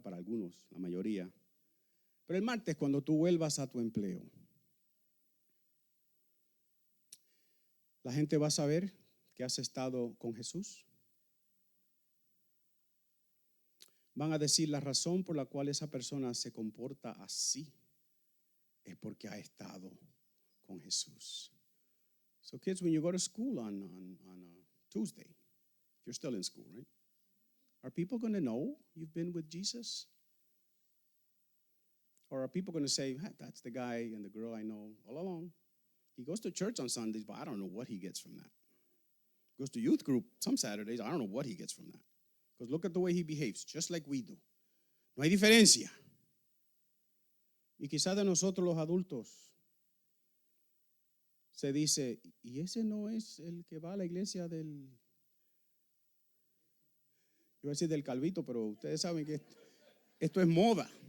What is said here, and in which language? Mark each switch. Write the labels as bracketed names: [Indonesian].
[Spanish] Para algunos, la mayoría. Pero el martes, cuando tú vuelvas a tu empleo, ¿la gente va a saber que has estado con Jesús? Van a decir la razón por la cual esa persona se comporta así es porque ha estado con Jesús. [English] So kids, when you go to school on a Tuesday, if you're still in school, right? Are people going to know you've been with Jesus? Or are people going to say, hey, that's the guy and the girl I know all along. He goes to church on Sundays, but I don't know what he gets from that. Goes to youth group some Saturdays, I don't know what he gets from that. Because look at the way he behaves, just like we do. [Spanish] No hay diferencia. Y quizás de nosotros los adultos se dice, ¿y ese no es el que va a la iglesia del... Yo voy a decir del Calvito, pero ustedes saben que esto es moda.